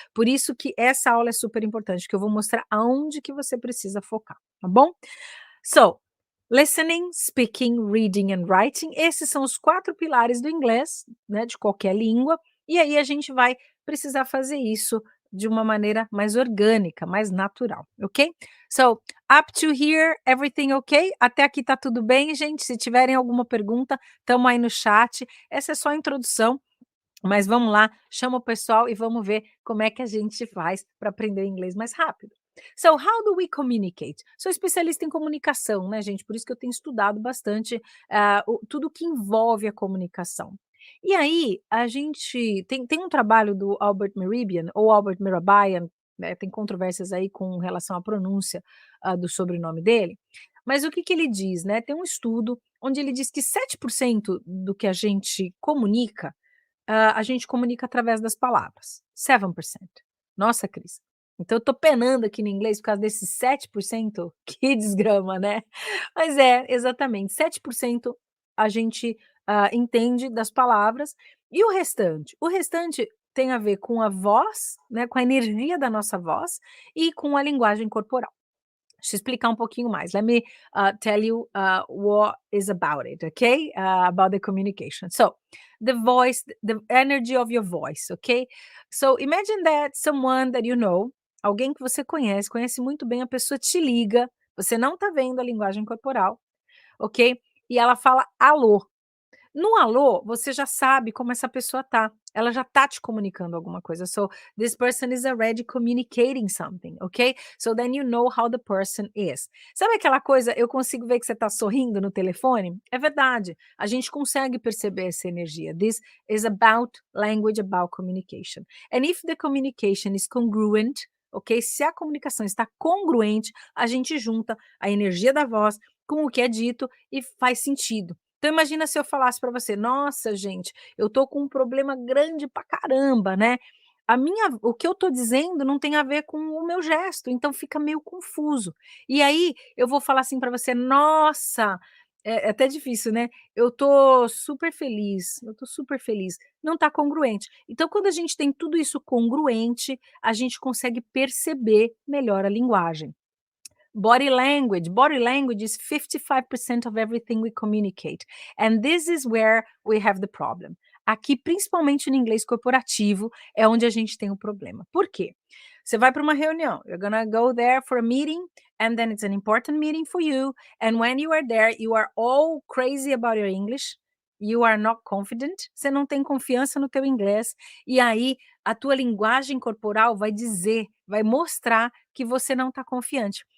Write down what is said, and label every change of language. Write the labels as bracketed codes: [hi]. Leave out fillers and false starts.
[pt] Por isso que essa aula é super importante, que eu vou mostrar aonde que você precisa focar, tá bom? [en] So, listening, speaking, reading and writing, [pt] esses são os 4 pilares do inglês, né, de qualquer língua, e aí a gente vai precisar fazer isso de uma maneira mais orgânica, mais natural, ok? [en] So, up to here, everything ok? [pt] Até aqui tá tudo bem, gente? Se tiverem alguma pergunta, estamos aí no chat. Essa é só a introdução, mas vamos lá, chama o pessoal e vamos ver como é que a gente faz para aprender inglês mais rápido. [en] So, how do we communicate? [pt] Sou especialista em comunicação, né, gente? Por isso que eu tenho estudado bastante tudo que envolve a comunicação. E aí, a gente tem um trabalho do Albert Mehrabian, ou Albert Mehrabian, né, tem controvérsias aí com relação à pronúncia do sobrenome dele, mas o que, que ele diz, né? Tem um estudo onde ele diz que 7% do que a gente comunica a gente comunica através das palavras, 7%. Nossa, Cris, então eu tô penando aqui no inglês por causa desses 7%, que desgrama, né. Mas é, exatamente, 7% a gente, entende das palavras, e o restante? O restante tem a ver com a voz, né, com a energia da nossa voz e com a linguagem corporal. Deixa eu explicar um pouquinho mais. [en] Let me tell you what is about it, okay? About the communication. So, the voice, the energy of your voice, okay? So, imagine that someone that you know, [pt] alguém que você conhece, conhece muito bem, a pessoa te liga, você não tá vendo a linguagem corporal, ok? E ela fala alô. No alô, você já sabe como essa pessoa tá. Ela já tá te comunicando alguma coisa. [en] So, this person is already communicating something, ok? So then you know how the person is. [pt] Sabe aquela coisa, eu consigo ver que você tá sorrindo no telefone? É verdade. A gente consegue perceber essa energia. [en] This is about language, about communication. And if the communication is congruent, ok? [pt] Se a comunicação está congruente, a gente junta a energia da voz com o que é dito e faz sentido. Então imagina se eu falasse para você: "Nossa gente, eu tô com um problema grande pra caramba, né, o que eu tô dizendo não tem a ver com o meu gesto", então fica meio confuso. E aí eu vou falar assim para você: "Nossa", é até difícil, né, eu tô super feliz", não tá congruente. Então quando a gente tem tudo isso congruente, a gente consegue perceber melhor a linguagem. [en] Body language is 55% of everything we communicate, and this is where we have the problem. [pt] Aqui, principalmente no inglês corporativo, é onde a gente tem o problema. Por quê? Você vai para uma reunião, [en] you're gonna go there for a meeting, and then it's an important meeting for you, and when you are there, you are all crazy about your English, you are not confident, [pt] você não tem confiança no teu inglês, e aí a tua linguagem corporal vai dizer, vai mostrar que você não está confiante.